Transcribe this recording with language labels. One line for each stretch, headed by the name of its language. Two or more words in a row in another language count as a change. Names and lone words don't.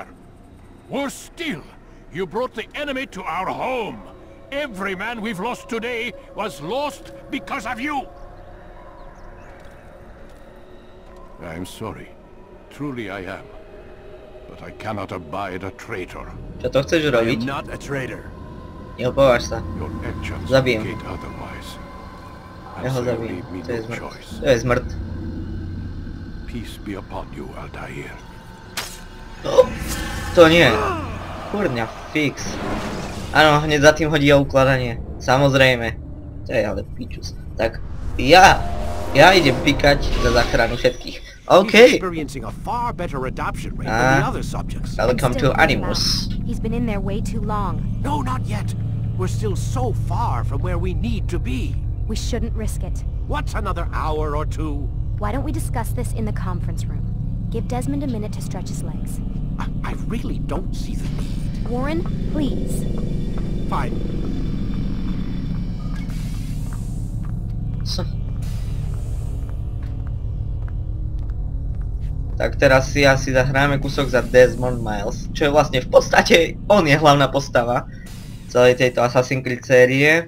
English: Worse still, you brought the enemy to our home. Every man we've lost today was lost because of you. I'm sorry. Truly I am. But I cannot abide a traitor.
Slovak: Čo to chceš robiť?
English: I am not a traitor.
Slovak: Neopováž sa.
English: Your actions
Slovak: Zabijem.
English: indicate otherwise.
Slovak: Ja
English: And
Slovak: ho
English: so you
Slovak: zabijem.
English: leave me
Slovak: To je
English: no
Slovak: zmrt.
English: choice.
Slovak: To je zmrt.
English: Peace be upon you, Altair.
Slovak: To nie. Kurňa, fix. Áno, hneď za tým hodí o ukladanie. Samozrejme. To je ale pičus. Tak, ja idem pikať za záchranu všetkých. OK.
English: He's experiencing a far better adoption rate than the other subjects. Welcome to Still holding Animus. out. He's been in there way too long. No, not yet. We're still so far from where we need to be. We shouldn't risk it. What's another hour or two? Why don't we discuss this in the conference room? Give Desmond a minute to stretch his legs. I really don't see the need. Warren, please. Fine.
Slovak: Tak teraz si asi zahráme kúsok za Desmond Miles, čo je vlastne v podstate, on je hlavná postava celej tejto Assassin's Creed série.